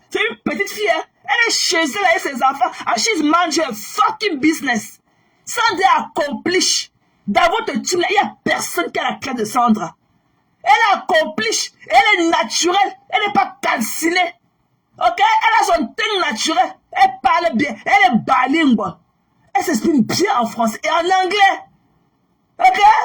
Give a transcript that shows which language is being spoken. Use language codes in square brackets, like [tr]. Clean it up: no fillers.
[fr] C'est une petite fille, hein. Elle est chez elle avec ses enfants. [en] And she's managing a fucking business. Sandra accomplish. [fr] Dans votre team, il n'y a personne qui a la clé de Sandra. Elle accomplish. Elle est naturelle. Elle n'est pas calcinée. Ok? Elle a son teint naturel. Elle parle bien. Elle est bilingue. Elle s'exprime bien en français et en anglais. Ok?